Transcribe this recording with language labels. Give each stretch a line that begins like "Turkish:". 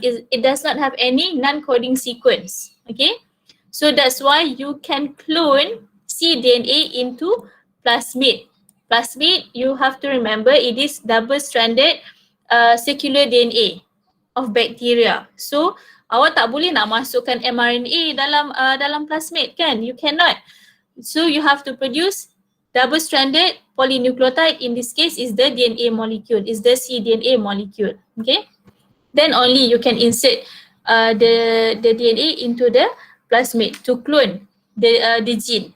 English: It does not have any non-coding sequence. Okay, so that's why you can clone cDNA into plasmid. Plasmid, you have to remember, it is double-stranded circular DNA of bacteria.
Malay: So awak tak boleh nak masukkan mRNA dalam plasmid, kan?
English: You cannot. So you have to produce double-stranded polynucleotide. In this case is the DNA molecule, is the cDNA molecule. Okay, then only you can insert the DNA into the plasmid to clone the gene.